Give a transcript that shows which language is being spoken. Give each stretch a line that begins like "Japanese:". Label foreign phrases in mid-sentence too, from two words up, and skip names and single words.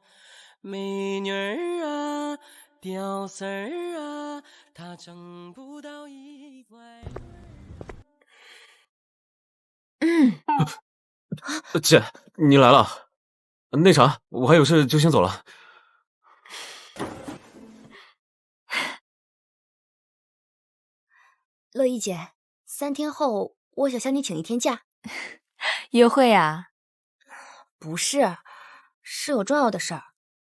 Chinese: 美女兒啊，屌絲兒啊，他掙不到1塊。姐，你來了。那啥，我還有事就先走了。樂意姐，3天後我想向你請1天假。約會啊？不是，是有重要的事兒。